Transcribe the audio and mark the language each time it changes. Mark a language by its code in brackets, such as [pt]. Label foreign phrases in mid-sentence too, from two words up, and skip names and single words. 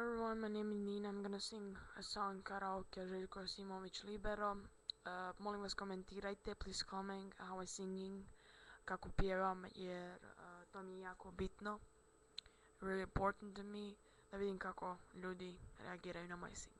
[en] Hi, my name is Nina. I'm gonna sing a song karaoke Željko Jasimović Libero. [hr] Molim vas komentirajte, [en] please comment how I singing, [hr] kako pjevam, jer to mi je jako bitno. [en] Really important to me, [hr] da vidim kako ljudi reagiraju na moj sing.